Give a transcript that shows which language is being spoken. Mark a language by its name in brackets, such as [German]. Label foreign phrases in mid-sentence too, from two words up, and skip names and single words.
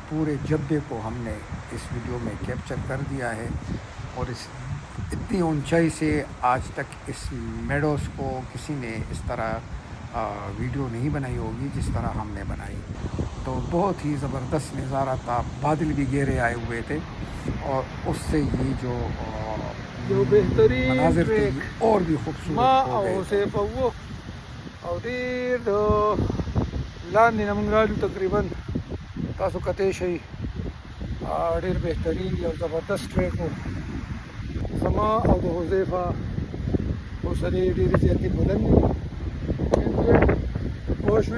[Urdu] پورے جبے کو ہم نے اس ویڈیو میں کیپچر کر دیا ہے اور اس اتنی اونچائی سے آج تک اس میڈوز کو کسی نے اس طرح ویڈیو نہیں بنائی ہوگی جس طرح ہم نے بنائی. تو بہت ہی زبردست نظارہ تھا. بادل بھی گہرے آئے ہوئے تھے اور اس سے یہ جو بہترین مناظر تھے ٹریک یہ اور بھی خوبصورت ہو گئے. [Pashto] او ډیر د لاندې نه موږ رالو، تقریبا تاسو کتی شئ. ډیر بهترین یو زبردست ټریک و. زما او د حذیفه حوصلې ډېرې زیاتې بلند دي، پوه شوې.